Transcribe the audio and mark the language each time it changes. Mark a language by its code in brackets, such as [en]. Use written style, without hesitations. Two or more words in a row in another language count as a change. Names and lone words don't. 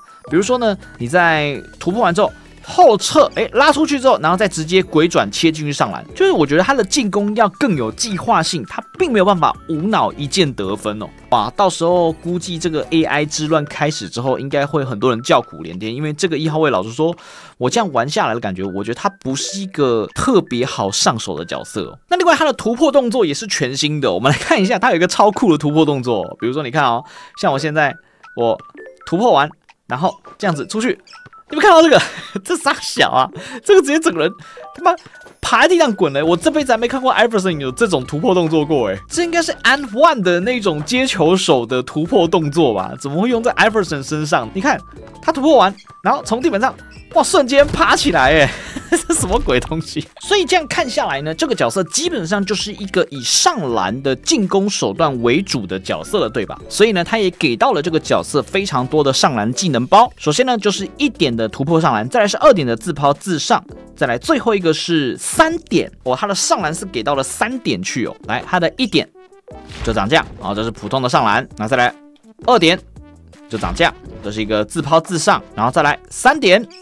[zh] 比如說呢，你在突破完之後後撤，拉出去之後，然後再直接鬼轉切進去上籃，就是我覺得他的進攻要更有計劃性，他並沒有辦法無腦一鍵得分哦。哇，到時候估計這個 AI 之亂開始之後，應該會很多人叫苦連天，因為這個1號位老實說，我這樣玩下來的感覺，我覺得他不是一個特別好上手的角色哦。那另外他的突破動作也是全新的，我們來看一下，他有一個超酷的突破動作，比如說你看哦，像我現在我突破完，然後這樣子出去。你們看到這個，這傻小啊！這個直接整個人他媽爬在地上滾了。我這輩子還沒看過 Iverson 有這種突破動作過哎，這應該是 And1 的那種接球手的突破動作吧？怎麼會用在 Iverson 身上？你看他突破完，然後從地板上哇瞬間爬起來哎！這是什麼鬼東西？所以這樣看下來呢，這個角色基本上就是一個以上籃的進攻手段為主的角色了，對吧？所以呢，他也給到了這個角色非常多的上籃技能包。首先呢，就是1點的突破上籃，再來是2點的自拋自上，再來最後一個是3點哦，他的上籃是給到了3點去哦。來，他的1點就長這樣，然後這是普通的上籃，那再來2點就長這樣，這是一個自拋自上，然後再來3點。